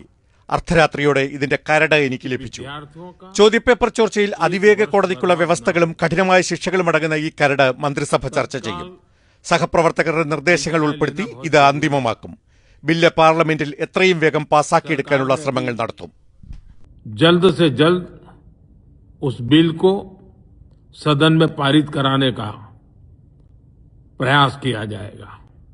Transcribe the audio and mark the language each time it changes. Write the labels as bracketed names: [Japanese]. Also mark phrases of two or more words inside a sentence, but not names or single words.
[Malayalam] അർദ്ധരാത്രിയോടെ ഇതിന്റെ കരട് എനിക്ക് ലഭിച്ചു. ചോദ്യപേപ്പർ ചോർച്ചയിൽ അതിവേഗ കോടതിക്കുള്ള വ്യവസ്ഥകളും കഠിനമായ ശിക്ഷകളും അടങ്ങുന്ന ഈ കരട് മന്ത്രിസഭ ചർച്ച ചെയ്യും. സഹപ്രവർത്തകരുടെ നിർദ്ദേശങ്ങൾ ഉൾപ്പെടുത്തി ഇത് അന്തിമമാക്കും. ബില്ല് പാർലമെന്റിൽ എത്രയും വേഗം പാസാക്കിയെടുക്കാനുള്ള ശ്രമങ്ങൾ നടത്തും. [Hindi] जल्द से जल्द उस बिल को सदन में पारित कराने का प्रयास किया जाएगा.